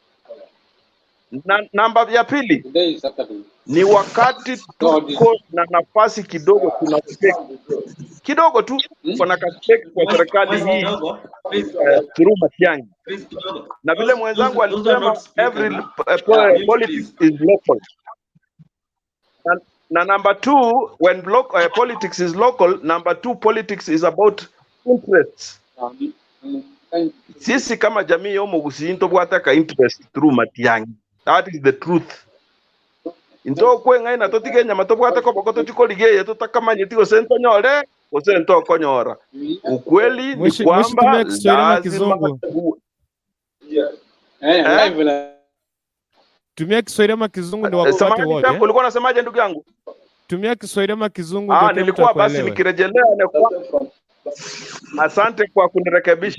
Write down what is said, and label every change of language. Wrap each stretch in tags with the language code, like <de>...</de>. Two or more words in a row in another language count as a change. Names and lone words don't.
<sw>Namba ya pili ni wakati tuko na nafasi kidogo, kidogo tu kuna kasteki kwa serikali hii through Matiang'i. Na vile mwenzangu alisema</sw> <en>every politics is local. Na number two, when politics is local, number two, politics is about interests.</en> <sw>Sisi kama jamii</sw> <guz>yomo Gusii ntobwataka</guz> <en>interest through</en> <guz>Matiang'i.</guz> <en>That is the truth.</en> <guz>Into kwenga ina totigenya matobwataka bokoto chikolige totakamanye tigo sento nyore osento konyora.</guz> <sw>Ukweli ni kwamba lazima tumia Kiswahili ama Kizungu ndio wapate wote. Ulikuwa unasemaje ndugu yangu? Tumia Kiswahili ama Kizungu ndio nilikuwa basi nikirejelea Asante kwa kunirekebisha.</sw>